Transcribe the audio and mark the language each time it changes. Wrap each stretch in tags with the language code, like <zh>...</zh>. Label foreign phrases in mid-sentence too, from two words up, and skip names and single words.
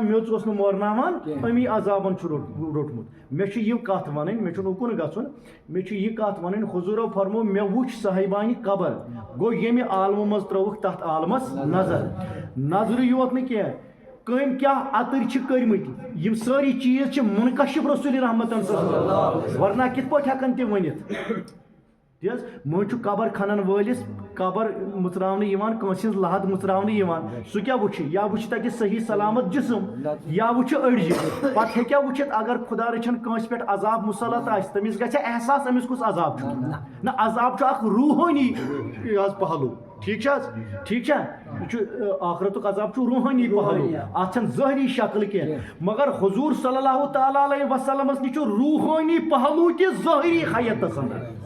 <ks>میٚژ اوس نہٕ مورناوان أمی عذابن چھُ روٚٹمُت مےٚ چھِ یہِ کتھ وَنٕنۍ مےٚ چھُنہٕ اُکُن گژھُن مےٚ چھِ یہِ کتھ وَنٕنۍ حضوٗرو فرموو مےٚ وٕچھ صاحبانہِ قبر گوٚو ییٚمہِ عالمہٕ منٛز ترٲوٕکھ تتھ عالمس نظر نظرٕے یوت نہٕ کینٛہہ کٔمۍ کیٛاہ اَتٕرۍ چھِ کٔرمٕتۍ یِم سٲری چیٖز چھِ مُنکشف رسول رحمتن</ks> <ar>صلی اللہ علیہ وسلم</ar> <ks>ورنہ کِتھ پٲٹھۍ ہٮ۪کن تِم ؤنِتھ تی حظ مٔنٛزۍ چھُ قبر کھنن وٲلِس قبر مٕژراونہٕ یِوان کٲنٛسہِ ہٕنٛز لحد مٕژراونہٕ یِوان سُہ کیٛاہ وٕچھِ یا وٕچھِ تَتہِ صحیح سلامت جسم یا وٕچھِ أڑجہِ پتہٕ ہیٚکیٛاہ وٕچھِتھ اگر خۄدا رٔچھِن کٲنٛسہِ پٮ۪ٹھ عذاب مُسلط آسہِ تٔمِس گژھِ احساس أمِس کُس عذاب چھُ نہ عذاب چھُ اکھ روحٲنی حظ پہلوٗ ٹھیٖک چھا حظ ٹھیٖک چھا یہِ چھُ آخرتُک عذاب چھُ روحٲنی پہلوٗ اتھ چھنہٕ ظٲہری شکل کینٛہہ مگر حضوٗر</ks> <ar>صلی اللہ تعالیٰ علیہ وسلمس</ar> <ks>نِش چھُ روحٲنی پہلوٗ تہِ ظٲہری حیتس انٛدر</ks>